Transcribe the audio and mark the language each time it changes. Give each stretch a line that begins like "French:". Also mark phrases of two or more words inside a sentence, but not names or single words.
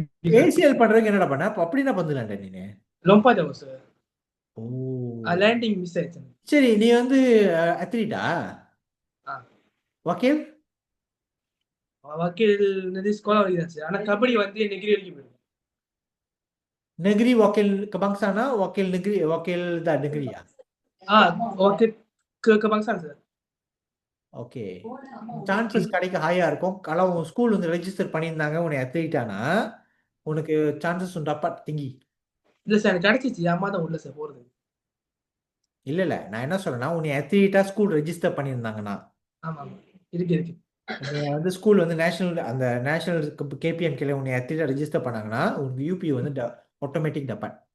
Tamil: ஏசிஎல் பண்றதுக்கு என்னடா பண்ண? அப்ப அப்படி என்ன பண்ணலாம்டா நீ?
Malay: lompat jauh சார்.
Tamil: ஓ லேண்டிங் மிஸ் ஆயிடுச்சு. சரி, நீ வந்து அத்லீட்டா? வக்கீல் ஸ்கோலா வரைக்கும் சார். ஆனா கபடி வந்து நெகிரி வரைக்கும் போயிருக்கு.
Malay: negeri wakil kebangsaan wakil negeri wakil dah negeri ya? wakil kebangsaan சார்.
Tamil: ஓகே. சான்சஸ் கிடைக்க ஹையா இருக்கும். kalau ஸ்கூல் வந்து ரெஜிஸ்டர் பண்ணியிருந்தாங்க உன்னை அத்லீட்டானா உனக்கு சான்சஸ்
Malay: dapat tinggi.
Tamil: இல்ல சார் எனக்கு கிடைச்சிச்சு. அம்மா தான் உள்ள சார் போறது. இல்ல நான் என்ன சொல்றேன்னா உன்னை அத்லீட்டா ஸ்கூல் ரெஜிஸ்டர் பண்ணியிருந்தாங்கன்னா. ஆமா இருக்கு. நீ வந்து ஸ்கூல் வந்து நேஷனல் கேபிஎம்கேல உன்னை அத்லீட்டா ரெஜிஸ்டர் பண்ணாங்கன்னா உனக்கு யூபி வந்து ஆட்டோமேட்டிக் dapat.